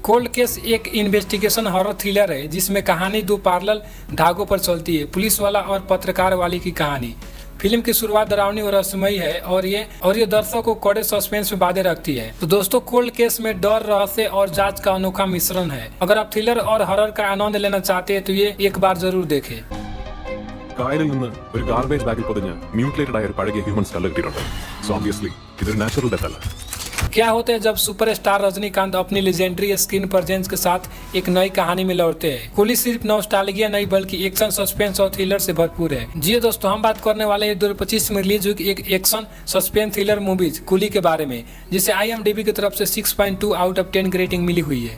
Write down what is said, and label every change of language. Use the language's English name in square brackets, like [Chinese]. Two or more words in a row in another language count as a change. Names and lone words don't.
[Hindi] कोल्ड केस एक [English] investigation horror thriller [Hindi] है जिसमें कहानी दो पैरेलल धागों पर चलती है, पुलिस वाला और पत्रकार वाली की कहानी। फिल्म की शुरुआत डरावनी और रहस्यमयी है और ये दर्शकों को कड़े सस्पेंस में बांधे रखती है। तो दोस्तों, कोल्ड केस में डर, रहस्य और जांच का अनोखा मिश्रण है। अगर आप थ्रिलर और हॉरर का आनंद लेना चाहते हैं तो ये एक बार जरूर देखें। [Malayalam] കായലിൽ നിന്ന് ഒരു ഗാർബേജ് ബാഗിൽ പൊതിഞ്ഞ് മ്യൂട്ടിലേറ്റഡ് ആയ ഒരു പഴകിയ [English] human skull [Malayalam] കിട്ടിയിട്ടുണ്ട്. [English] so obviously [Malayalam] ഇതൊരു [English] natural death [Malayalam] അല്ല. [Hindi] क्या होता है जब सुपरस्टार रजनीकांत अपनी [English] legendary screen presence [Hindi] के साथ एक नई कहानी में लौटते हैं? कुली सिर्फ नॉस्टैल्जिया नहीं बल्कि एक्शन, सस्पेंस और थ्रिलर से भरपूर है। जी दोस्तों, हम बात करने वाले हैं 2025 में रिलीज हुई एक [English] action suspense thriller movies [Hindi] कुली के बारे में, जिसे IMDb की तरफ से 6.2 [English] out of [Hindi] 10 की रेटिंग मिली हुई है।